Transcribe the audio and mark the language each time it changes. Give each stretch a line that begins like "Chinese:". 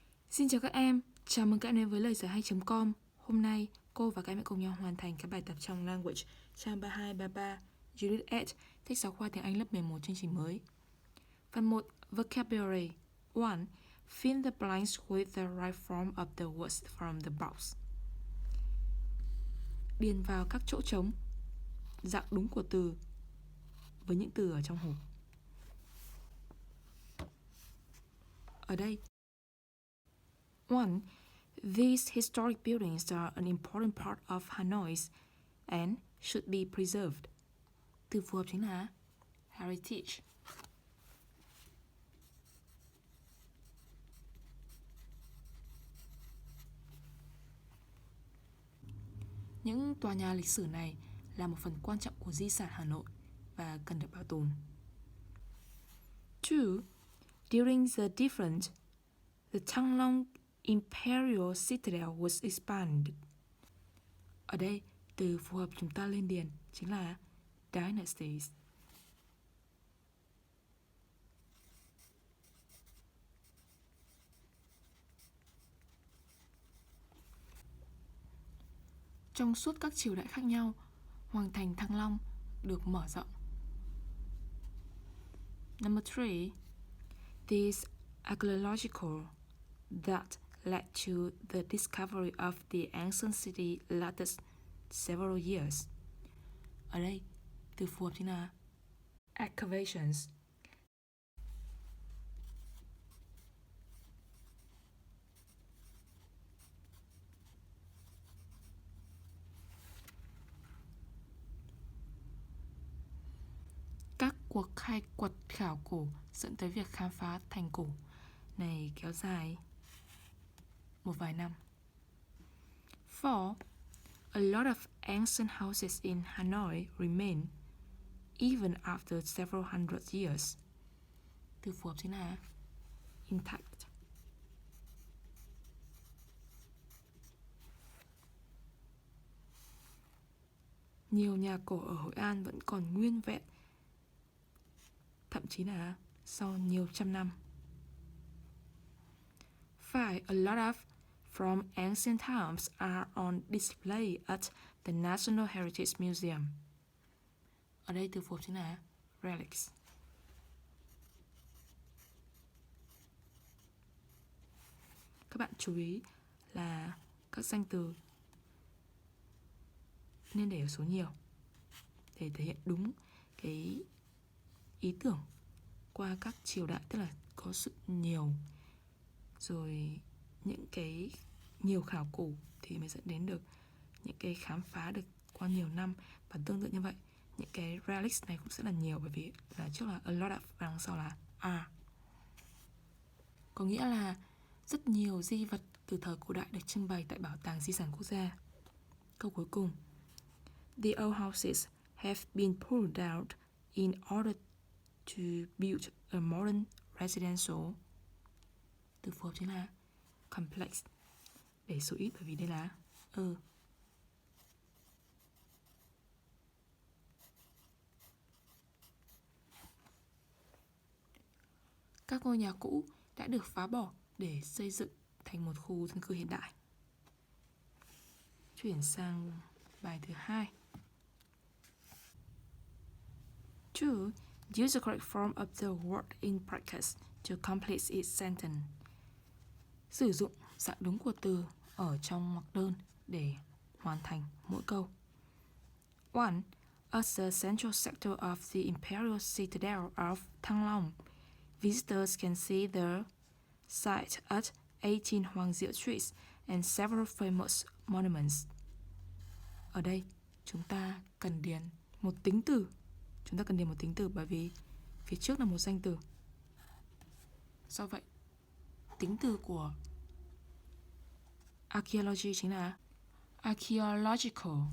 Vietnamese: Xin chào các em, chào mừng các em đến với Loigiaihay.com. Hôm nay, cô và các em sẽ cùng nhau hoàn thành các bài tập trong Language, trang 32, 33, Unit 8, sách giáo khoa tiếng Anh lớp 11 chương trình mới. Phần 1, Vocabulary 1.
English: Fill the blanks with the right form of the words from the box.
Vietnamese: Điền vào các chỗ trống, dạng đúng của từ với những từ ở trong hộp. Ở đây 1.
English: These historic buildings are an important part of Hanoi and should be preserved.
Vietnamese: Từ phù hợp chính là heritage. Những tòa nhà lịch sử này là một phần quan trọng của di sản Hà Nội và cần được bảo tồn. 2.
English: During the defense, the Thăng Imperial Citadel was expanded.
Vietnamese: Ở đây, từ phù hợp chúng ta lên điền chính là dynasties. Trong suốt các triều đại khác nhau, Hoàng thành Thăng Long được mở rộng.
English: Number 3. These archaeological that led to the discovery of the ancient city lasted several years.
Vietnamese: Ở đây, từ phù hợp chính là excavations. Các cuộc khai quật khảo cổ dẫn tới việc khám phá thành cổ này kéo dài một vài năm. 4.
English: A lot of ancient houses in Hanoi remain even after several hundred years.
Vietnamese: Từ phù hợp chính là intact. Nhiều nhà cổ ở Hội An vẫn còn nguyên vẹn, thậm chí là sau nhiều trăm năm. 5.
English: A lot of from ancient times are on display at the National Heritage Museum.
Vietnamese: Ở đây từ phù hợp chính là relics. Các bạn chú ý là các danh từ nên để ở số nhiều để thể hiện đúng cái ý tưởng qua các triều đại, tức là có sự nhiều, rồi những cái nhiều khảo cổ thì mới dẫn đến được những cái khám phá được qua nhiều năm. Và tương tự như vậy, những cái relics này cũng sẽ là nhiều, bởi vì là trước là
English: a lot of
Vietnamese: và đằng sau là are, có nghĩa là rất nhiều di vật từ thời cổ đại được trưng bày tại Bảo tàng Di sản Quốc gia. Câu cuối cùng,
English: the old houses have been pulled down in order to build a modern residential.
Vietnamese: Từ phù hợp chính là complex. Để số ít bởi vì đây là Các ngôi nhà cũ đã được phá bỏ để xây dựng thành một khu dân cư hiện đại. Chuyển sang bài thứ 2. 2.
English: Use the correct form of the word in brackets to complete its sentence.
Vietnamese: Sử dụng dạng đúng của từ ở trong ngoặc đơn để hoàn thành mỗi câu. 1.
English: As the central sector of the Imperial Citadel of Thăng Long, visitors can see the site at 18 Hoàng Diệu Street and several famous monuments.
Vietnamese: Ở đây, chúng ta cần điền một tính từ. Bởi vì phía trước là một danh từ. Do vậy, tính từ của archaeology chính là archaeological.